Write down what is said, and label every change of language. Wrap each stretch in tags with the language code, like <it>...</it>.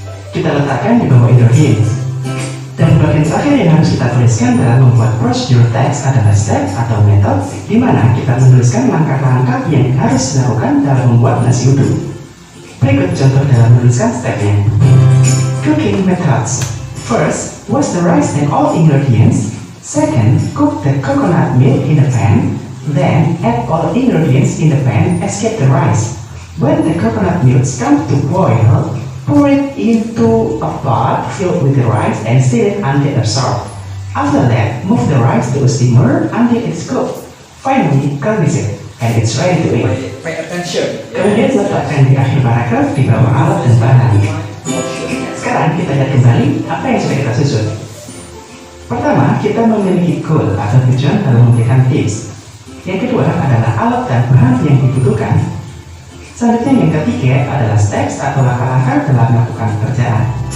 <id>Kita letakkan di bawah ingredients. Dan bagian terakhir yang harus kita tuliskan dalam membuat procedural text adalah step atau method, di mana kita menuliskan langkah-langkah yang harus dilakukan dalam membuat nasi uduk. Berikut contoh dalam menuliskan stepnya.</id> <en>Cooking methods. First, wash the rice and all ingredients. Second, cook the coconut milk in a pan. Then add all ingredients in the pan except the rice. When the coconut milk comes to boil, pour it into a pot filled with the rice and stir it until absorbed. After that, move the rice to a simmer until it's cooked. Finally, garnish it, and it's ready to eat. Pay attention.</en> <id>Kemudian letakkan di akhir paragraf di bawah alat dan bahan. Sekarang kita lihat kembali apa yang sudah kita susun. Pertama, kita memiliki goal atau tujuan dalam memberikan tips. Yang kedua adalah alat dan bahan yang dibutuhkan. Selanjutnya yang ketiga adalah steps atau langkah-langkah dalam melakukan pekerjaan.</id>